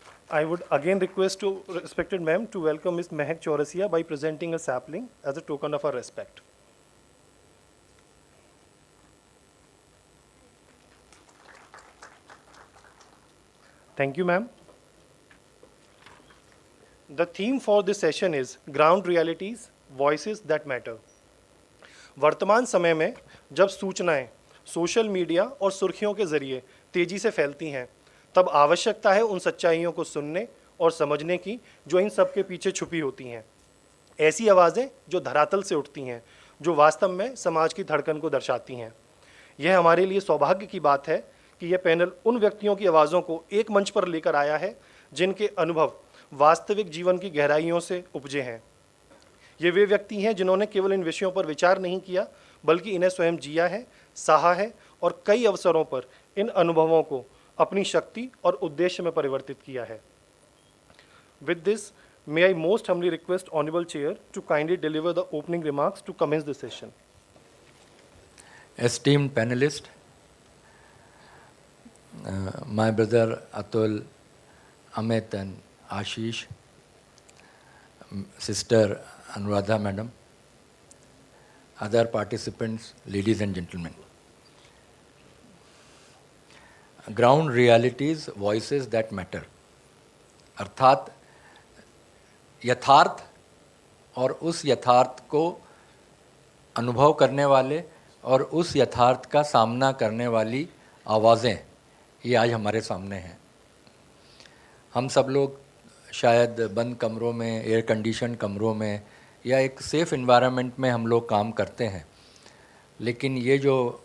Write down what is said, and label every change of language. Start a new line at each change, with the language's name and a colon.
English: I would again request to respected ma'am to welcome Ms. Mehak Chaurasia by presenting a sapling as a token of our respect. Thank you, ma'am. The theme for this session is Ground Realities, Voices that Matter.
Hindi: वर्तमान समय में जब सूचनाएं social media और सुर्खियों के जरिए तेजी से फैलती हैं, तब आवश्यकता है उन सच्चाइयों को सुनने और समझने की जो इन सब के पीछे छुपी होती हैं। ऐसी आवाज़ें जो धरातल से उठती हैं, जो वास्तव में समाज की धड़कन को दर्शाती हैं। यह हमारे लिए सौभाग्य की बात है कि यह पैनल उन व्यक्तियों की आवाज़ों को एक मंच पर लेकर आया है जिनके अनुभव वास्तविक जीवन की गहराइयों से उपजे हैं। ये वे व्यक्ति हैं जिन्होंने केवल इन विषयों पर विचार नहीं किया, बल्कि इन्हें स्वयं जिया है, सहा है और कई अवसरों पर इन अनुभवों को अपनी शक्ति और उद्देश्य में परिवर्तित किया है।
English: With this, may I most humbly request Honorable Chair to kindly deliver the opening remarks to commence the session. Esteemed panelist, my brother Atul, Amit and Ashish, sister Anuradha madam, other participants, ladies and gentlemen. Ground realities, voices that matter.
Hindi: अर्थात यथार्थ और उस यथार्थ को अनुभव करने वाले और उस यथार्थ का सामना करने वाली आवाज़ें ये आज हमारे सामने हैं। हम सब लोग शायद बंद कमरों में, एयर कंडीशन कमरों में या एक सेफ़ इन्वायरमेंट में हम लोग काम करते हैं, लेकिन ये जो